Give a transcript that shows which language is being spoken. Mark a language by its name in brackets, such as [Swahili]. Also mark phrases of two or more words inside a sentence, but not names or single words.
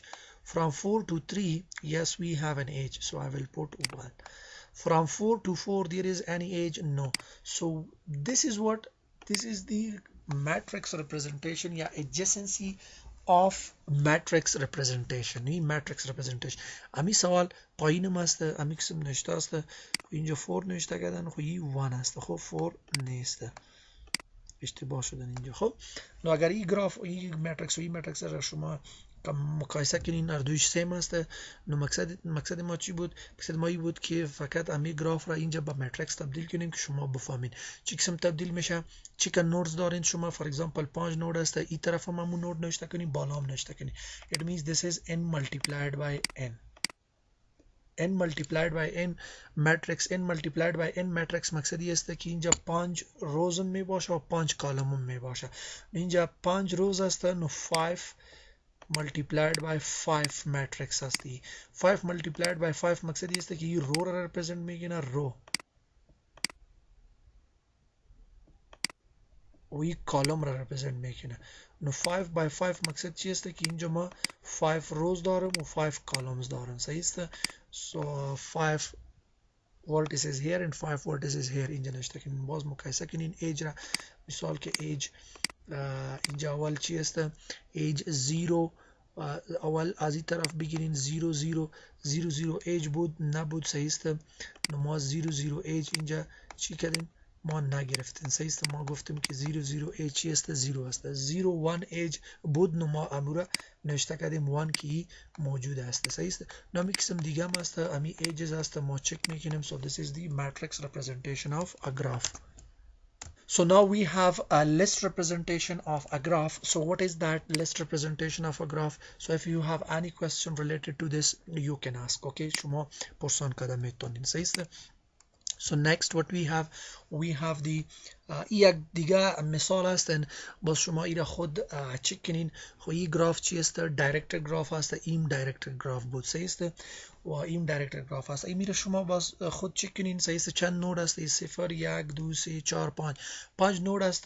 [English] From 4 to 3, yes, we have an age, so I will put 1. From 4 to 4, there is any age? No. So this is the matrix representation, yeah, adjacency of matrix representation. این matrix representation. [Persian] امی سوال پایین است، امی قسم نشته است، اینجا 4 نشته کردن، خب این 1 است، خب 4 نیست، اشتباه شدن اینجا. خب نو اگر این گراف این ماتریکس و این ماتریکس را شما مقایسه کنین، هر دویش سیم است، نو مقصد ما چی بود؟ مقصد ما این بود که فقط امی گراف را اینجا با ماتریکس تبدیل کنیم که شما بفهمین چی قسم تبدیل میشه، چی که نودز دارین شما. [English] for example [Persian] 5 نود است، این طرف هم همون نود نوشته کنین، بالا هم نوشته کنین. [English] It means this is n multiplied by n. n multiplied by n matrix, n multiplied by n matrix [Persian] مقصد این است که اینجا 5 روز می باشه و 5 کالم می باشه. اینجا 5 روز است، [English] نو 5 multiplied by 5 matrix هستی. [Persian] 5 multiplied by 5 مقصد این است که این رو را represent میگیره، رو و این کالم را represent میکنه. نو 5 by 5 مقصد چی است که اینجا ما 5 روز دارم و 5 کالمز دارم. صحیح است؟ [English] So 5 vertices here and 5 vertices here. [Persian] اینجا نشته کنین، باز مقایسه کنین ایج را. مثال که ایج اینجا اول چی است؟ ایج 0 اول از این طرف بگیرین 0 0 0 0 ایج بود نبود. صحیح است؟ نو ما 0 0 ایج اینجا چی کردیم؟ ما نگرفتیم. صحیح است؟ ما گفتیم که 0 0 ایج چی است؟ 0 است. 0 1 ایج بود، نو ما امورا نوشته کردیم 1 کی موجود است. صحیح است؟ نو می قسم دیگه هم است، امی ایجز است، ما چک میکنیم. [English] So this is the matrix representation of a graph. So now we have a list representation of a graph. So what is that list representation of a graph? So if you have any question related to this, you can ask. [Persian] Okay, شما پرسان کده میتونین. صحیح است؟ [English] So next what we have the [Persian] یک دیگه مثال هستن باز شما ایره خود چک کنین. خب این گراف چی است؟ [English] direct graph [Persian] هست. این [English] direct graph [Persian] بود صحیح است و این [English] direct graph [Persian] هست. این میره شما باز خود چک کنین صحیح است. چند نود است؟ 0 1 2 3 4 5 5 نود است.